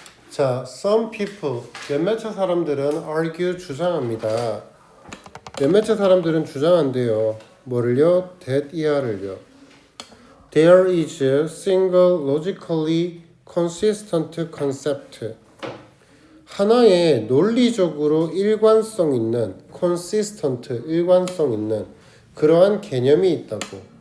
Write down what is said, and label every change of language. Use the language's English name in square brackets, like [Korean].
[Korean] 자, some people, 몇몇의 사람들은 argue, 주장합니다. 몇몇의 사람들은 주장한대요. 뭐를요? that 이하를요. [English] There is a single logically consistent concept. [Korean] 하나의 논리적으로 일관성 있는 consistent, 일관성 있는 그러한 개념이 있다고.